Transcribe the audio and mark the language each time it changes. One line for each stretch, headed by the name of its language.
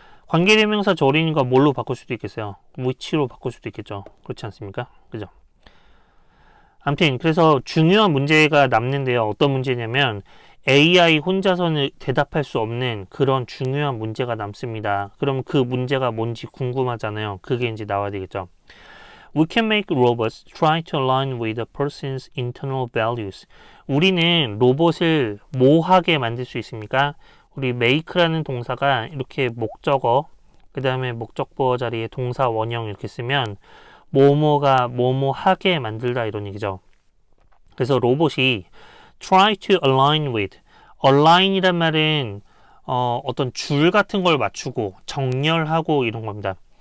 Korean: 관계대명사 절이니까 뭘로 바꿀 수도 있겠어요? which로 바꿀 수도 있겠죠. 그렇지 않습니까? 그죠? 아무튼 그래서 중요한 문제가 남는데요. 어떤 문제냐면 AI 혼자서는 대답할 수 없는 그런 중요한 문제가 남습니다. 그럼 그 문제가 뭔지 궁금하잖아요. 그게 이제 나와야 되겠죠.
English: We can make robots try to align with a person's internal values.
Korean: 우리는 로봇을 뭐 하게 만들 수 있습니까? 우리 make라는 동사가 이렇게 목적어, 그 다음에 목적보어 자리에 동사 원형 이렇게 쓰면 뭐뭐가 뭐뭐 하게 만들다 이런 얘기죠. 그래서 로봇이
English: try to align with,
Korean: align이란 말은 어떤 줄 같은 걸 맞추고 정렬하고 이런 겁니다.